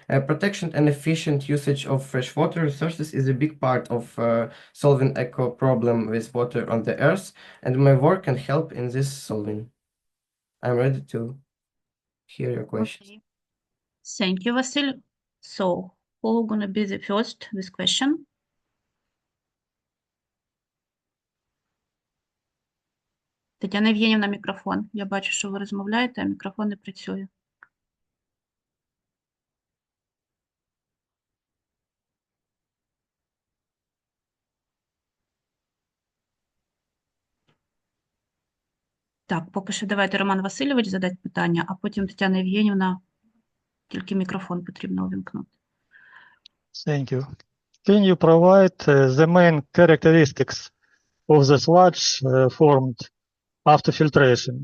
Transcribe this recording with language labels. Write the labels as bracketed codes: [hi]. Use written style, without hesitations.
[en] Protection and efficient usage of freshwater resources is a big part of solving eco problem with water on the earth, and my work can help in this solving. I'm ready to hear your questions. Okay. Thank you, Vasil. So, who gonna be the first with question? [uk] Тетяна Євгенівна, мікрофон. Я бачу, що ви розмовляєте, а мікрофон не працює. Так, поки що давайте Роман Васильович задасть питання, а потім Тетяна Євгенівна, тільки мікрофон потрібно увімкнути. [en] Thank you. Can you provide the main characteristics of the sludge formed after filtration?